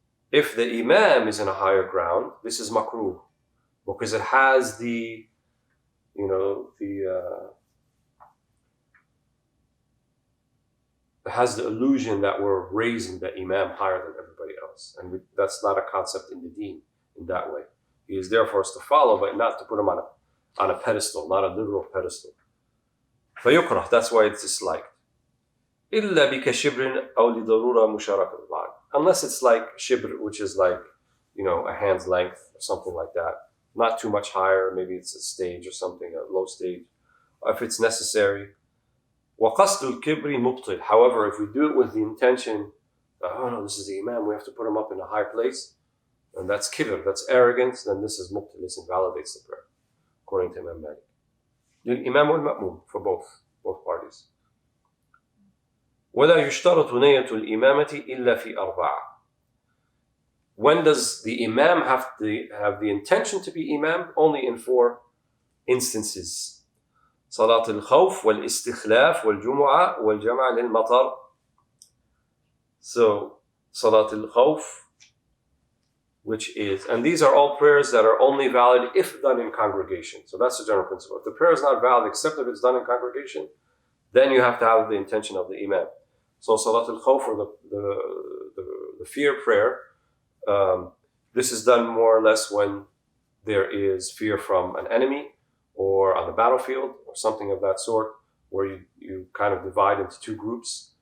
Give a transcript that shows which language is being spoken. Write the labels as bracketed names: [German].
[English] If the Imam is in a higher ground, this is makruh, because it has the illusion that we're raising the Imam higher than everybody else. And that's not a concept in the deen in that way. He is there for us to follow, but not to put him on a pedestal, not a literal pedestal. فيكره, that's why it's disliked. [Arabic] إلا بكشبر أو لضرورة مشاركة البعض. [English] Unless it's like shibr, which is like, a hand's length or something like that. Not too much higher, maybe it's a stage or something, a low stage. If it's necessary. [Arabic] وقصد الكبر مبطل. [English] However, if we do it with the intention, oh no, this is the Imam, we have to put him up in a high place, and that's kibr, that's arrogance, then this is mubtil, this invalidates the prayer, according to Imam Malik. Imam wal ma'mum, for both parties. [Arabic] ولا يشترط نية الإمامة إلا في أربعة. [English] When does the Imam have the intention to be Imam? Only in 4 instances. [Arabic] صلاة الخوف والاستخلاف والجمعة والجمع للمطر. [English] So, [Arabic] صلاة الخوف, [English] which is, and these are all prayers that are only valid if done in congregation. So that's the general principle. If the prayer is not valid except if it's done in congregation, then you have to have the intention of the Imam. So Salat al-Khawf, or the fear prayer, this is done more or less when there is fear from an enemy or on the battlefield or something of that sort, where you kind of divide into 2 groups.